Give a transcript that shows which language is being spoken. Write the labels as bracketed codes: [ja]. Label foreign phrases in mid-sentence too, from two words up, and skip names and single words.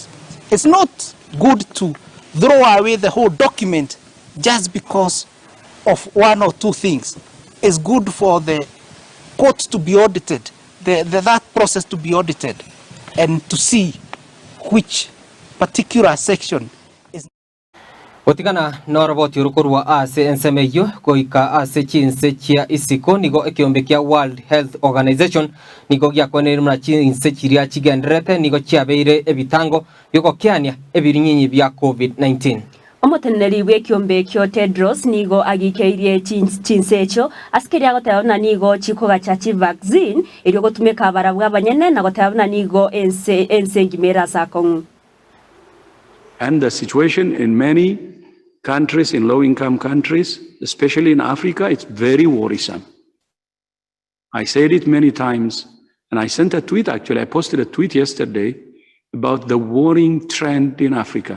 [en] It's not good to throw away the whole document just because of 1 or 2 things. It's good for the court to be audited, that process to be audited, and to see which particular section is. [guz] Otigana noroboti urukurwa ase ensemeyo koika ase chinse chia isiko nigo ekiombekea World Health Organization nigo gyakwanira muna chinse chiria chigendrete nigo chiabeire ebitango biko kyania ebirinyinyi bya COVID-19. Omoteneri w'ekiombe kyo Tedros nigo agikeirie chinse echo askeri agotayona nigo chikoga cha vaccine iryo gotumeka abarabwa abanyene na gotayona nigo ense ngimera sakongu. [en] And the situation in many countries, in low-income countries, especially in Africa, it's very worrisome. I said it many times, And I sent a tweet, actually, I posted a tweet yesterday about the worrying trend in Africa.